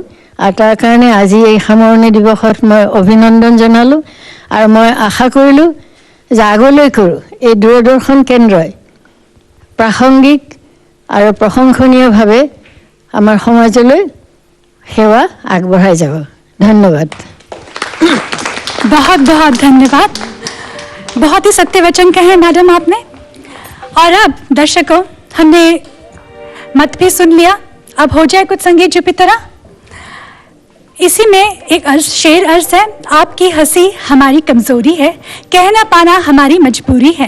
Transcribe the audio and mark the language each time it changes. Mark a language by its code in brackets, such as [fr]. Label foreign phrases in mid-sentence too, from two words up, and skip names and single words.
[as] আৰু তাৰ কাৰণে আজি এই সামৰণি দিৱসত মই অভিনন্দন জনালোঁ, আৰু মই আশা কৰিলোঁ যে আগলৈকো এই দূৰদৰ্শন কেন্দ্ৰই প্ৰাসংগিক আৰু প্ৰশংসনীয়ভাৱে আমাৰ সমাজলৈ সেৱা আগবঢ়াই যাব। ধন্যবাদ। [hi] बहुत बहुत धन्यवाद। बहुत ही सत्य वचन कहे मैडम आपने। और अब दर्शकों, हमने मत भी सुन लिया, अब हो जाए कुछ संगीत जुपी तरह। इसी में एक शेर अर्ज है, आपकी हंसी हमारी कमजोरी है, कह ना पाना हमारी मजबूरी है।